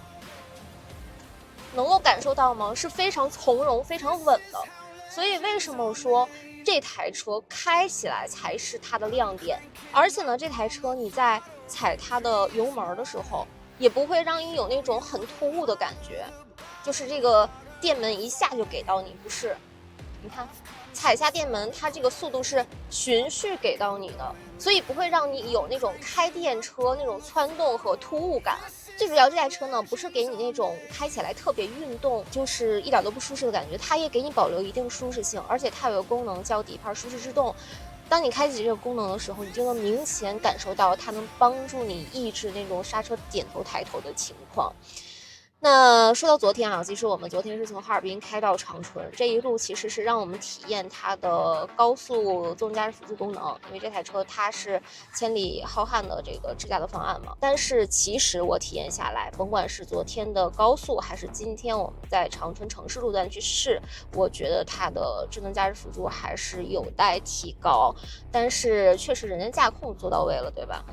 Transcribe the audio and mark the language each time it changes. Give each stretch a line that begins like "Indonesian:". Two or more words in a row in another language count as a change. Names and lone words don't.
Chinese: 能夠感受到嗎？是非常從容、非常穩的。所以為什麼我說這台車開起來才是它的亮點？而且呢，這台車你在踩它的油門的時候，也不會讓你有那種很突兀的感覺，就是這個電門一下就給到你，不是？你看，踩下電門，它這個速度是循序給到你的，所以不會讓你有那種開電車那種竄動和突兀感。最主要這台車呢，不是給你那種開起來特別運動，就是一點都不舒適的感覺，它也給你保留一定舒適性，而且它有個功能叫底盤舒適制動。當你開啟這個功能的時候，你就能明顯感受到它能幫助你抑制那種剎車點頭抬頭的情況。那說到昨天啊，其實我們昨天是從哈爾濱開到長春，這一路其實是讓我們體驗它的高速自動駕駛輔助功能，因為這台車它是千里浩瀚的這個智駕的方案嘛。但是其實我體驗下來，甭管是昨天的高速，還是今天我們在長春城市路段去試，我覺得它的智能駕駛輔助還是有待提高。但是確實人家駕控做到位了，對吧？